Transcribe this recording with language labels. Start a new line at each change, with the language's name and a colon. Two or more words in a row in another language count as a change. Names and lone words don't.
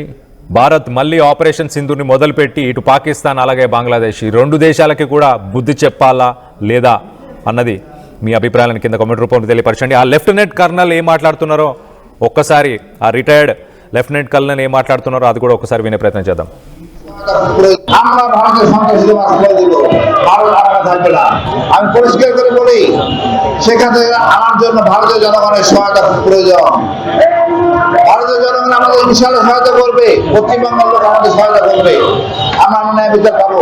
Telugu: భారత్ మళ్ళీ ఆపరేషన్ సింధూర్ని మొదలుపెట్టి ఇటు పాకిస్తాన్ అలాగే బంగ్లాదేశ్ ఈ రెండు దేశాలకి కూడా బుద్ధి చెప్పాలా లేదా అన్నది మీ అభిప్రాయాలను కింద కామెంట్ రూపంలో తెలియపరచండి. ఆ
English: lieutenant colonel
Telugu: ఏం మాట్లాడుతున్నారో ఒక్కసారి, ఆ
English: retired lieutenant colonel
Telugu: ఏం మాట్లాడుతున్నారో అది కూడా ఒకసారి వినే ప్రయత్నం చేద్దాం.
Bangla: আমরা ভারতের সন্ত্রাসীদের মাছ ফেলে দিব, ভারত আলাদা থাকবে না। আমি পরিষ্কার করে বলি, সেখান থেকে আমার জন্য ভারতীয় জনগণের সহায়তা প্রয়োজন। ভারতীয় জনগণ আমাদের
Arabic: إن شاء الله
Bangla: সহায়তা করবে, পশ্চিমবঙ্গের লোক আমাদের সহায়তা করবে, আমরা ন্যায় বিচার পাবো।